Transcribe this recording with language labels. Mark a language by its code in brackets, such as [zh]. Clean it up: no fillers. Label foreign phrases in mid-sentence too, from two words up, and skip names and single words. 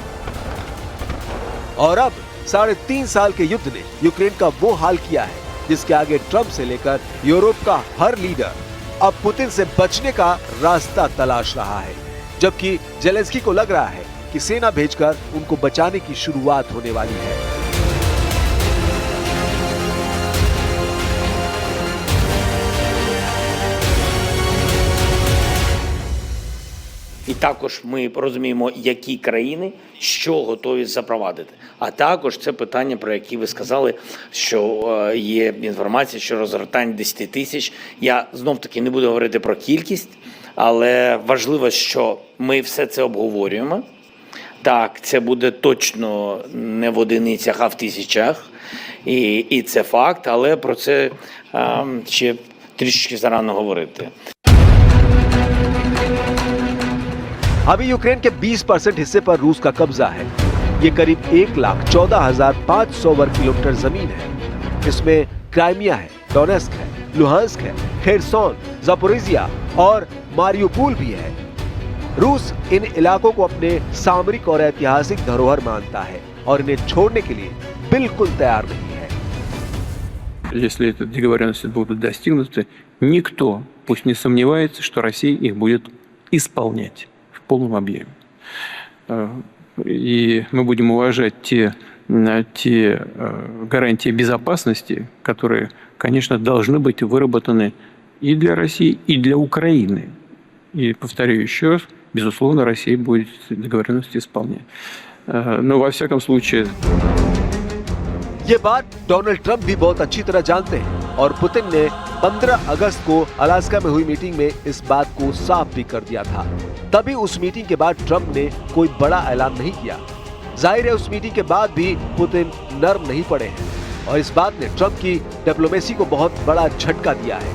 [hi] और अब 3.5 साल के युद्ध ने यूक्रेन का वो हाल किया है जिसके आगे ट्रंप से लेकर यूरोप का हर लीडर अब पुतिन से बचने का रास्ता तलाश रहा है, जबकि जेलेंस्की को लग रहा है कि सेना भेजकर उनको बचाने की शुरुआत होने वाली है। [uk] І також ми розуміємо, які країни що готові запровадити. А також це питання, про які ви сказали, що є інформація, що розгортання 10 тисяч. Я знов-таки не буду говорити про кількість, але важливо, що ми все це обговорюємо. Так, це буде точно не в одиницях, а в тисячах. І це факт, але про це ще трішки зарано говорити. [hi] अभी यूक्रेन के 20% हिस्से पर रूस का कब्जा है। ये करीब 1,14,500 वर्ग किलोमीटर जमीन है। इसमें क्राइमिया है, डोनेस्क है, लुहांस्क है, खेरसोन, जापोरिजिया और मारियुपोल भी है। रूस इन इलाकों को अपने सामरिक और ऐतिहासिक धरोहर मानता है और इन्हें छोड़ने के लिए बिल्कुल तैयार नहीं है। [ru] Если эти договоренности будут достигнуты, никто, пусть не сомневается, что Россия их будет исполнять в полном объеме. И мы будем уважать те гарантии безопасности, которые, конечно, должны быть выработаны и для России, и для Украины. И, повторю еще раз, безусловно, Россия будет договоренности исполнять. Но, во всяком случае... [hi] ये बात डोनाल्ड ट्रंप भी बहुत अच्छी तरह जानते हैं और पुतिन ने 15 अगस्त को अलास्का में हुई मीटिंग में इस बात को साफ भी कर दिया था। तभी उस मीटिंग के बाद ट्रंप ने कोई बड़ा ऐलान नहीं किया। जाहिर है उस मीटिंग के बाद भी पुतिन नर्म नहीं पड़े हैं और इस बात ने ट्रंप की डिप्लोमेसी को बहुत बड़ा झटका दिया है।